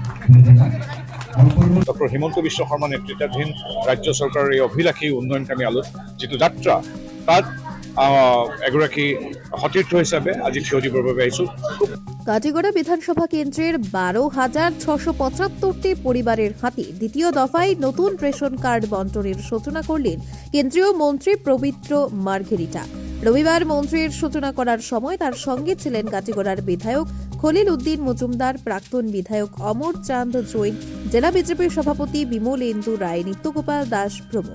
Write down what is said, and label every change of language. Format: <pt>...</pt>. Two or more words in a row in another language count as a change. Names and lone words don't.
<as>ডক্টর হিমন্ত বিশ্ব শৰ্মা নেতৃত্বাধীন ৰাজ্য চৰকাৰৰ এই অভিলাষী উন্নয়নকামী যিটো যাত্ৰা তাত এগৰাকী সতীৰ্থ হিচাপে আজি থিয় দিবৰ বাবে আহিছোঁ।</as> <bn>কাটিগড়া বিধানসভা কেন্দ্রের 12,675টি পরিবারের হাতে দ্বিতীয় দফায় নতুন রেশন কার্ড বন্টনের সূচনা করলেন কেন্দ্রীয় মন্ত্রী পবিত্র মার্ঘেরিটা। রবিবার মন্ত্রীর সূচনা করার সময় তার সঙ্গে ছিলেন কাটিগড়ার বিধায়ক খলিল উদ্দিন মজুমদার, প্রাক্তন বিধায়ক অমর চাঁদ জৈন, জেলা বিজেপির সভাপতি বিমলেন্দু রায়, নিত্যগোপাল দাস প্রমুখ।</bn>